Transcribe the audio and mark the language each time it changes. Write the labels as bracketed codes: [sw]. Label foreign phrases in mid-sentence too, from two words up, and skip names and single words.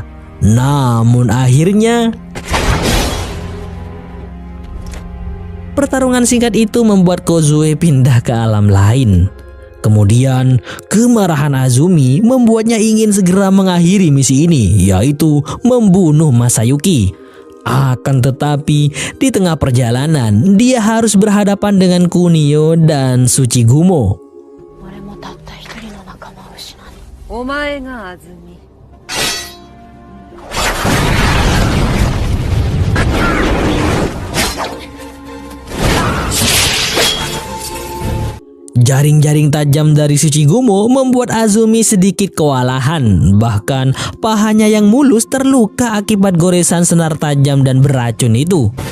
[id] Namun akhirnya pertarungan singkat itu membuat Kozue pindah ke alam lain. Kemudian kemarahan Azumi membuatnya ingin segera mengakhiri misi ini, yaitu membunuh Masayuki. Akan tetapi di tengah perjalanan dia harus berhadapan dengan Kunio dan Tsuchigumo. [ja] 俺もたった一人の仲間を失う。お前が安住。 [id] Jaring-jaring tajam dari Tsuchigumo membuat Azumi sedikit kewalahan. Bahkan pahanya yang mulus terluka akibat goresan senar tajam dan beracun itu.